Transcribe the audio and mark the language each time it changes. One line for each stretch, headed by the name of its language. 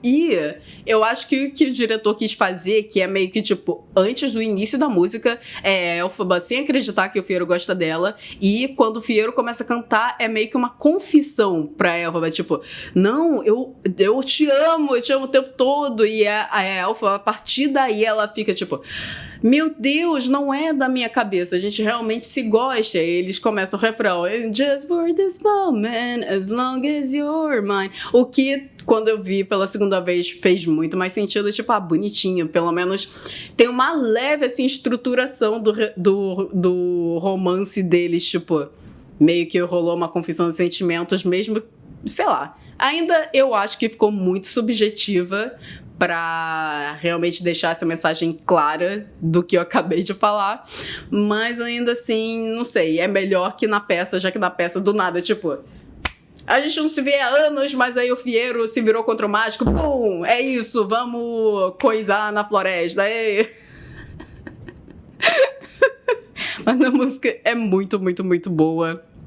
Portuguese: E eu acho que o que o diretor quis fazer, que é meio que tipo, antes do início da música, a Elphaba sem acreditar que o Fiyero gosta dela, e quando o Fiyero começa a cantar, é meio que uma confissão pra Elphaba, tipo, não, eu te amo o tempo todo, e a Elphaba, a partir daí ela fica tipo... meu Deus, não é da minha cabeça, a gente realmente se gosta. E eles começam o refrão,
English: And just for this moment, as long as you're mine.
Portuguese: O que, quando eu vi pela segunda vez, fez muito mais sentido, tipo, bonitinho, pelo menos tem uma leve, assim, estruturação do romance deles, tipo, meio que rolou uma confissão de sentimentos, mesmo, sei lá. Ainda eu acho que ficou muito subjetiva pra realmente deixar essa mensagem clara do que eu acabei de falar, mas ainda assim, não sei, é melhor que na peça, já que na peça do nada, tipo, a gente não se vê há anos, mas aí o Fiero se virou contra o mágico, pum, é isso, vamos coisar na floresta, Mas a música é muito, muito, muito boa.